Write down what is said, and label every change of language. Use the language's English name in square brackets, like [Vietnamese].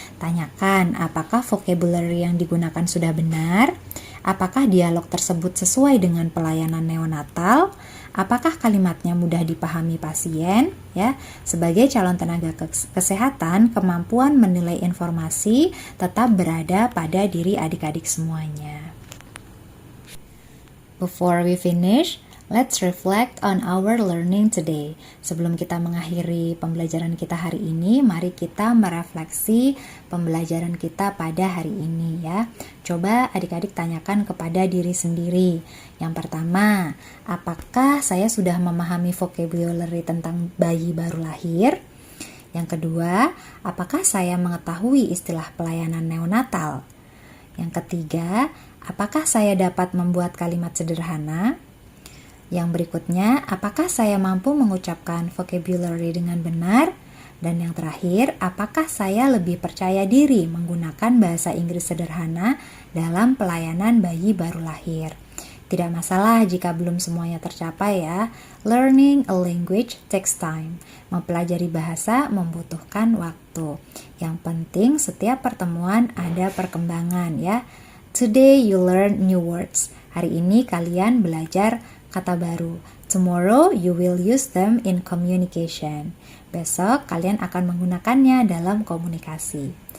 [Indonesian] Tanyakan apakah vocabulary yang digunakan sudah benar, apakah dialog tersebut sesuai dengan pelayanan neonatal, apakah kalimatnya mudah dipahami pasien ya. Sebagai calon tenaga kesehatan, kemampuan menilai informasi tetap berada pada diri adik-adik semuanya. [English] Before we finish, Let's reflect on our learning today. [Indonesian] Sebelum kita mengakhiri pembelajaran kita hari ini, mari kita merefleksi pembelajaran kita pada hari ini ya. Coba adik-adik tanyakan kepada diri sendiri. Yang pertama, apakah saya sudah memahami vocabulary tentang bayi baru lahir? Yang kedua, apakah saya mengetahui istilah pelayanan neonatal? Yang ketiga, apakah saya dapat membuat kalimat sederhana? Yang berikutnya, apakah saya mampu mengucapkan vocabulary dengan benar? Dan yang terakhir, apakah saya lebih percaya diri menggunakan bahasa Inggris sederhana dalam pelayanan bayi baru lahir? Tidak masalah jika belum semuanya tercapai ya. [English] Learning a language takes time. [Indonesian] Mempelajari bahasa membutuhkan waktu. Yang penting setiap pertemuan ada perkembangan ya. [English] Today you learn new words. [Indonesian] Hari ini kalian belajar kata baru. [English] Tomorrow you will use them in communication. [Indonesian] Besok kalian akan menggunakannya dalam komunikasi.